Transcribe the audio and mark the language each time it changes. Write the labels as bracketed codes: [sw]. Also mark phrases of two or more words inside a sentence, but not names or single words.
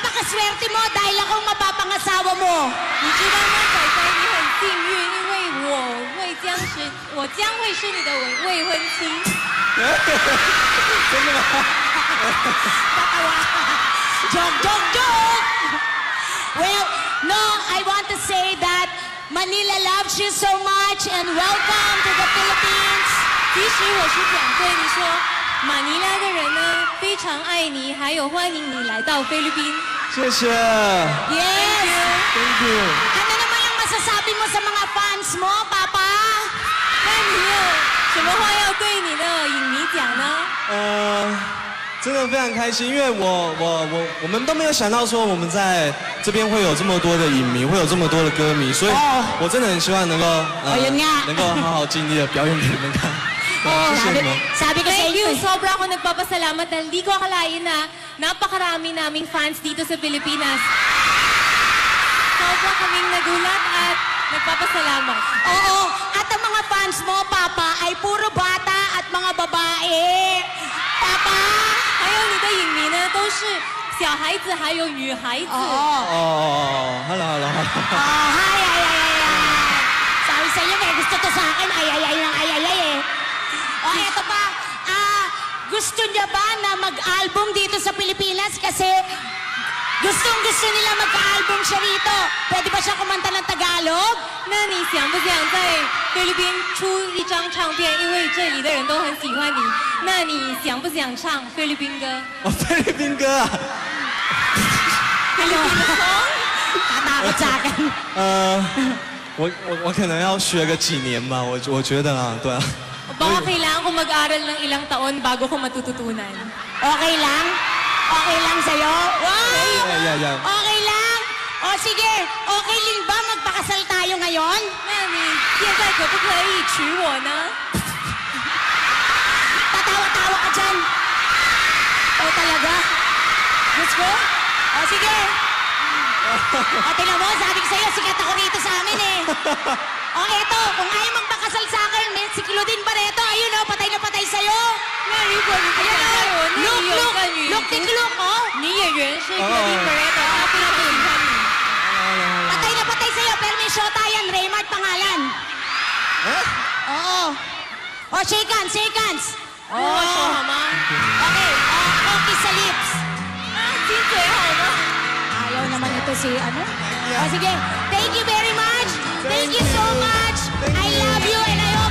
[tl] napakaswerte mo dahil akong mapapangasawa mo. [zh] 你知道吗，仔仔，你很幸运，因为我将会是你的未婚妻。真的吗？ [tl] Tatawa. Joke! [en] Well, no, I want to say that Manila loves you so much and welcome to the Philippines. [zh] 其实我是想对你说，马尼拉的人呢非常爱你，还有欢迎你来到菲律宾。谢谢 [en] Yes. ，Thank you。 [tl] Ano naman ang masasabi mo sa mga fans mo, Papa? [zh] 那你有什么话要对你的影迷讲呢？真的非常开心，因为我们都没有想到说我们在这边会有这么多的影迷，会有这么多的歌迷，所以我真的很希望能够 [tl] ayun nga. [zh] 能够好好尽力的表演给你们看。 [en] Oh, [zh] 谢谢你们。 [tl] sabi ko sa [en] Thank [tl] iyo. [en] you. [tl] Sobra ako nagpapasalamat dahil di ko akalain na napakarami naming fans dito sa Pilipinas. Sobra kaming nagulat at nagpapasalamat. Oo, at ang mga fans mo, Papa, ay puro bata at mga babae. Papa! [zh] 还有你的影迷呢，都是小孩子还有女孩子。 [tl] Oo. [en] Hello。 [tl] Oh, ay. Sabi sa iyo, may gusto to sa akin. Ay eh. Oh, eto pa. Gusto niya ba na mag-album dito sa Pilipinas? Kasi gustong-gusto nila magka-album siya rito. Pwede ba siya kumanta ng Tagalog? [zh] 那你想不想在菲律宾出一张唱片？因为这里的人都很喜欢你。那你想不想唱菲律宾歌？菲律宾歌啊。菲律宾的 song？ [tl] Tatakot sa akin. [zh] 我可能要学个几年吧，我觉得啊，对啊。 [tl] Baka kailangan ko mag-aral ng ilang taon bago ko matututunan. Okay lang? Okay lang sa'yo? Wow! [en] Yeah. [tl] Okay lang? O sige, okay din ba magpakasal tayo ngayon? [zh] 那你现在可不可以娶我呢？ [tl] Tatawa-tawa ka dyan. O talaga? [en] Let's go? [tl] O sige. O tingnan mo, sabi ko sa'yo, sikat ako rito sa amin eh. O eto, kung ayaw magpakasal sa akin, si Claudine Barreto, ayun o, patay na patay sa'yo. [zh] 那如果你不想爱我，那你有个女 [en] Look, take a look, oh. [zh] 女演员是 Claudine Barreto，她非常喜欢你。 [tl] Patay na patay sa'yo, pero may shota yan, Raymart pangalan. Oo. O, [en] shake hands, shake hands. [zh] 跟我说好吗？ [tl] Okay, okay sa lips. [zh] 啊，亲嘴好吗？ [tl] Ayaw naman ito si ano? O sige, [en] thank you very much. Thank you so much. I love you and